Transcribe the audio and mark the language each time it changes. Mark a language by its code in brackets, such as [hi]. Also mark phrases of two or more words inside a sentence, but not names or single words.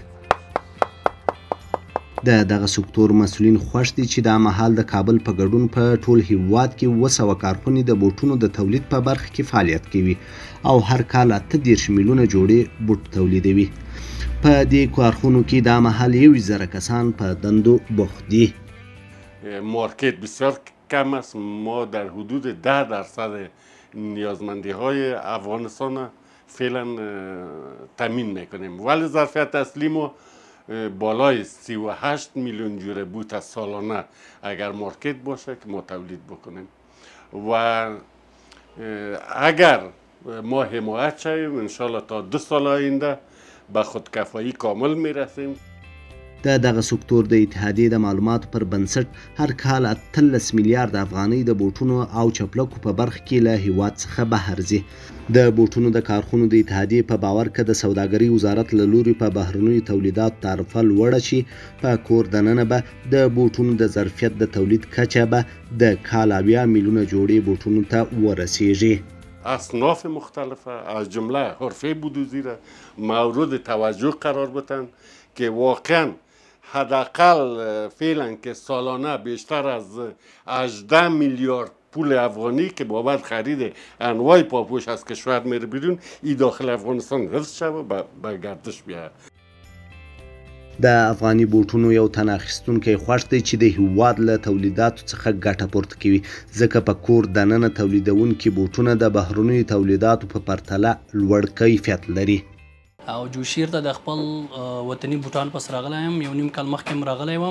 [ps] دغه سکتور مسؤلین خوښ دي چې دا مهال د کابل په ګډون په ټول هیواد کې 200 کارخونې د بوټونو د تولید په برخه کې فعالیت کوي او هر کال 38 میلیونه جوړې بوټ تولیدوي. په دې کارخونو کې دا مهال 1000 کسان په دندو بوخت دي. [fa] مارکت بسیار کم است. ما در حدود 10% نیازمندی های افغانستان فعلا تامین میکنیم، ولی ظرفیت اصلی ما بالای 38 میلیون جوره بوت از سالانه اگر مارکت باشه که ما تولید بکنیم و اگر ما حمایت شویم انشالله تا 2 سال آینده به خودکفایی کامل میرسیم. [ps] دغه سکتور د اتحادیې د معلوماتو پر بنسټ هر کال 18 میلیارد افغانۍ د بوټونو او چپلکو په برخه کې له هیواد څخه بهر ځي. د بوټونو د کارخونو د اتحادیې په باور که د سوداګرۍ وزارت له لوري په بهرنیو تولیداتو تعرفه لوړه شي، په کور دننه به د بوټونو د ظرفیت د تولید کچه به د کال 80 میلیونه جوړې بوټونو ته ورسیږي. [fa] اصناف مختلفه از جمله حرفه بودوزی را مورد توجه قرار بدن که واقعا حداقل فعلا که سالانه بیشتر از 18 میلیارد پول افغانی که بابت خرید انواع پاپوش از کشور میره بیرون ای داخل افغانستان حفظ شوه به گردش بیاید. [ps] د افغاني بوټونو یو تن اخیستونکی خوښ دی چې د هیواد له تولیداتو څخه ګټه پورته کوي، ځکه په کور دننه تولیدونکي بوټونه د بهرنیو تولیداتو په پرتله لوړ کیفیت لري. او جوشیر ته د خپل وطني بوټان پس راغلی یم، یو نیم کال مخکې م راغلی وم.